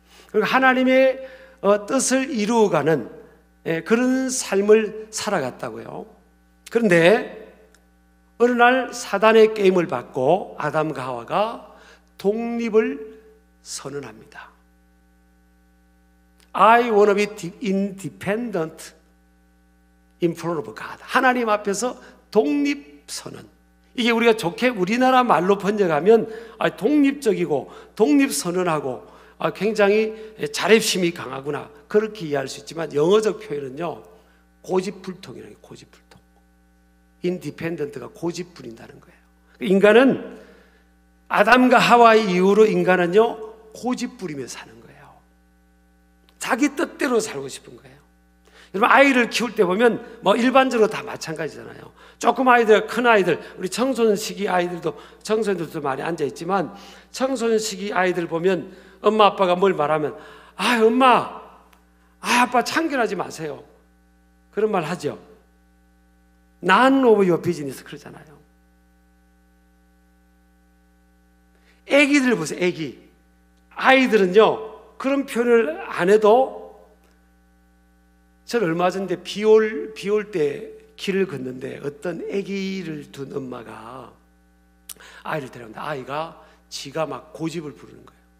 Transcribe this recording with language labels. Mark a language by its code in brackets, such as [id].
[ko] 그리고 하나님의 뜻을 이루어가는 그런 삶을 살아갔다고요. 그런데 어느 날 사단의 게임을 받고 아담과 하와가 독립을 선언합니다. [en] I want to be independent in front of God. [ko] 하나님 앞에서 독립 선언. 이게 우리가 좋게 우리나라 말로 번역하면 독립적이고 독립선언하고 굉장히 자립심이 강하구나 그렇게 이해할 수 있지만 영어적 표현은요 고집불통이라는 거예요. 고집불통. 인디펜던트가 고집 부린다는 거예요. 인간은 아담과 하와 이후로 인간은요 고집 부리며 사는 거예요. 자기 뜻대로 살고 싶은 거예요. 여러분 아이를 키울 때 보면 뭐 일반적으로 다 마찬가지잖아요. 조금 아이들, 큰 아이들, 우리 청소년 시기 아이들도 청소년들도 많이 앉아 있지만 청소년 시기 아이들 보면 엄마 아빠가 뭘 말하면 엄마, 아빠 참견하지 마세요. 그런 말 하죠. [en] None of your business [ko] 그러잖아요. 애기들 보세요. 애기. 아이들은요 그런 표현을 안 해도 저는 얼마 전에 비 올 때 길을 걷는데 어떤 아기를 둔 엄마가 아이를 데려오는데 아이가 지가 막 고집을 부르는 거예요.